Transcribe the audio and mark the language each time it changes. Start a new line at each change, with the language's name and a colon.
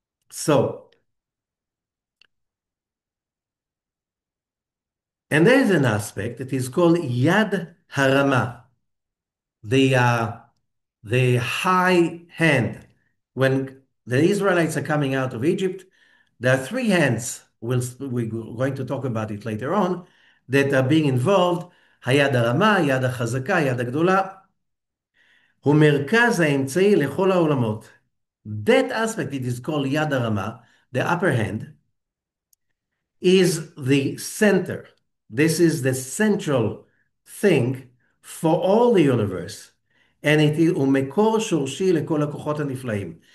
English: So, and there's an aspect that is called Yad Harama, the uh, the high hand. When the Israelites are coming out of Egypt, there are three hands. We're going to talk about it later on that are being involved.
Hebrew: היד הרמה, היד החזקה, היד הגדולה, הוא מרכז האמצעי לכל העולמות.
English: That aspect, it is called יד הרמה, the upper hand, is the center. This is the central thing for all the universe. And it is
Hebrew: ומקור שורשי לכל הכוחות הנפלאים.